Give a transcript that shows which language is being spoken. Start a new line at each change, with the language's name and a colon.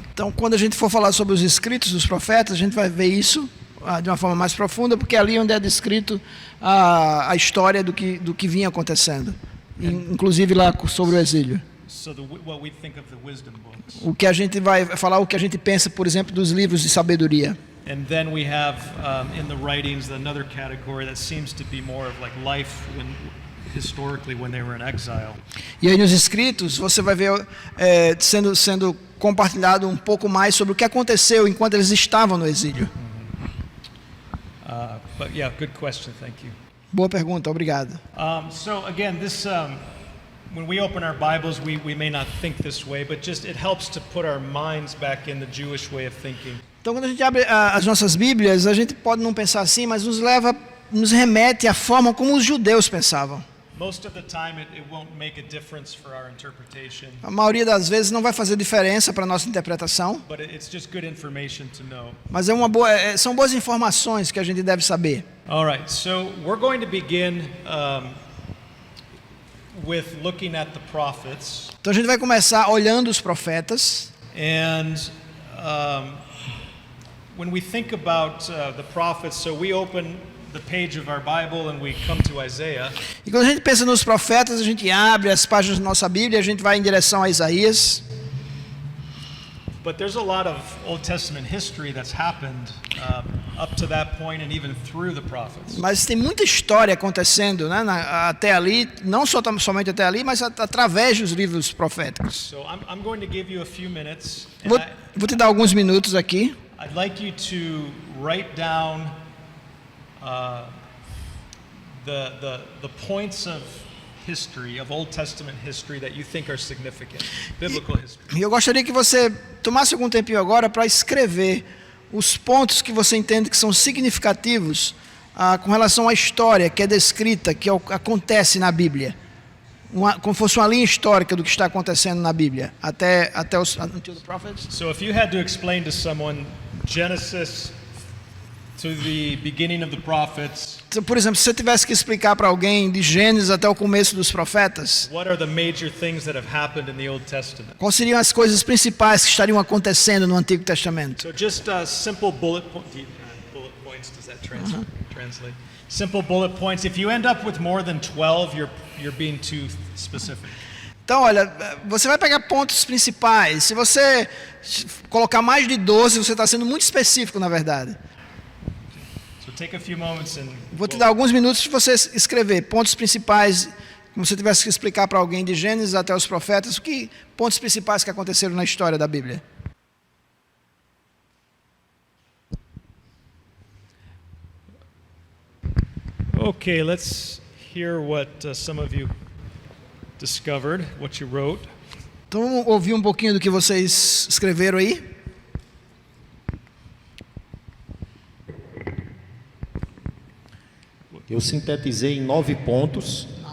Portuguese: Então, quando a gente for falar sobre os escritos dos profetas, a gente vai ver isso de uma forma mais profunda, porque é ali onde é descrito a história do que vinha acontecendo, inclusive lá sobre o exílio.
English: So what we think of the wisdom books.
Portuguese: O que a gente vai falar, o que a gente pensa, por exemplo, dos livros de sabedoria.
English: And then we have in the writings another category that seems to be more of like life historically when they were in exile.
Portuguese: E aí nos escritos você vai ver sendo compartilhado um pouco mais sobre o que aconteceu enquanto eles estavam no exílio.
English: But yeah, good question. Thank you.
Portuguese: Boa pergunta, obrigado.
English: So again, this when we open our Bibles, we may not think this way, but just it helps to put our minds back in the Jewish way of thinking.
Portuguese: Então, quando a gente abre as nossas Bíblias, a gente pode não pensar assim, mas nos remete à forma como os judeus pensavam.
English: Most of the time, it won't make a difference for our interpretation,
Portuguese: A maioria das vezes não vai fazer diferença para a nossa interpretação,
English: but it's just good information to know.
Portuguese: mas são boas informações que a gente deve saber.
English: All right, so we're going to begin with looking at the prophets,
Portuguese: Então a gente vai começar olhando os profetas.
English: and when we think about the prophets, so we open the page of our Bible and we come to Isaiah.
Portuguese: E quando a gente pensa nos profetas, a gente abre as páginas da nossa Bíblia, a gente vai em direção a Isaías.
English: But there's a lot of Old Testament history that's happened up to that point and even through the prophets.
Portuguese: Mas tem muita história acontecendo, né, até ali, não somente até ali, mas através dos livros proféticos.
English: So I'm going to give you a few minutes, and
Portuguese: Vou te dar alguns minutos aqui.
English: I'd like you to write down the points of history, of Old Testament history that you think are significant, biblical history.
Portuguese: E eu gostaria que você tomasse algum tempinho agora para escrever os pontos que você entende que são significativos com relação à história que é descrita, que acontece na Bíblia. Como fosse uma linha histórica do que está acontecendo na Bíblia, até os
English: until the prophets. So if you had to explain to someone Genesis to the beginning of the prophets,
Portuguese: Então, por exemplo, se você tivesse que explicar para alguém de Gênesis até o começo dos profetas,
English: what are the major things that have happened in the Old Testament?
Portuguese: quais seriam as coisas principais que estariam acontecendo no Antigo Testamento?
English: So just simple bullet points, does that translate? Simple bullet points. If you end up with more than 12, you're being too specific.
Portuguese: Então, olha, você vai pegar pontos principais. Se você colocar mais de 12, você está sendo muito específico, na verdade.
English: So take a few moments and
Portuguese: Vou te dar alguns minutos para você escrever pontos principais, como se você tivesse que explicar para alguém de Gênesis até os profetas, pontos principais que aconteceram na história da Bíblia.
English: Okay, let's hear what some of you discovered, what you wrote.
Portuguese: Então vamos ouvir um pouquinho do que vocês escreveram aí. Eu sintetizei em 9 pontos.